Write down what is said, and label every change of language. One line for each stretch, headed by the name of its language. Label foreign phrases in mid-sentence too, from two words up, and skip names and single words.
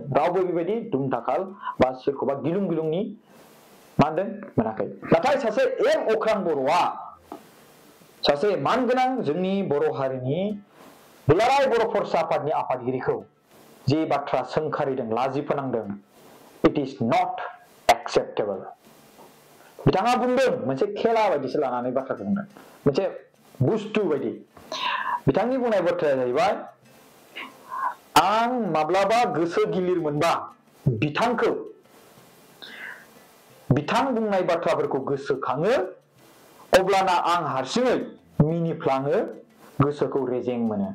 Bodo: रावबो बेबायदि दुमदाखाल बा सोरखौबा गिलुं गिलुंनि मा होनदों मोनाखै। नाथाय सासे एम अख्रां बर'आ सासे मानगोनां जोंनि बर' हारिनि दुलाराय बर' फरायसा आफादनि आफादगिरिखौ जे बाथ्रा सोंखारिदों लाजि फोनांदों,
English: It is not acceptable.
Bodo: बिथाङा बुंदों मोनसे खेला बायदिसो लानानै बाथ्राखौ बुंदों, मोनसे बुस्थु बायदि। बिथांनि बुंनाय बाथ्राया जाहैबाय आं माब्लाबा गोसो गिलिर मोनबा बिथां बुंनाय बाथ्राफोरखौ गोसोखाङो अब्लाना आं हारसिङै मिनिफ्लाङो, गोसोखौ रेजें मोनो।